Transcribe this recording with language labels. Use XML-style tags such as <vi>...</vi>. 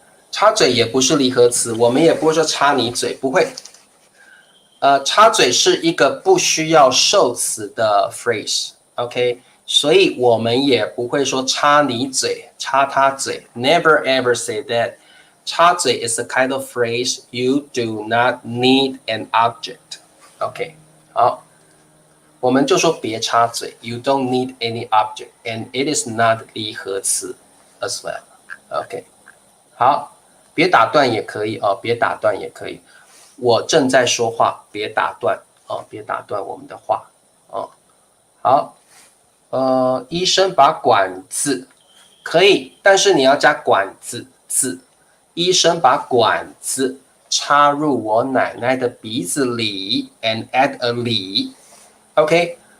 <zh>插嘴也不是离合词，我们也不会说插你嘴，不会。插嘴是一个不需要受词的 phrase，OK。所以我们也不会说插你嘴，插他嘴 ，</zh> <en>never ever say that。插嘴 is a kind of phrase you do not need an object。OK，</en> <zh>好，我们就说别插嘴</zh> <en>，you don't need any object，and it is not 离合词 as well。OK， 好，</en> <zh>别打断也可以哦，别打断也可以。我正在说话，别打断哦，别打断我们的话哦。好。医生把管子可以，但是你要加管子字。医生把管子插入我奶奶的鼻子里</zh> <en>and add a</en> <zh>里 ，OK？</zh>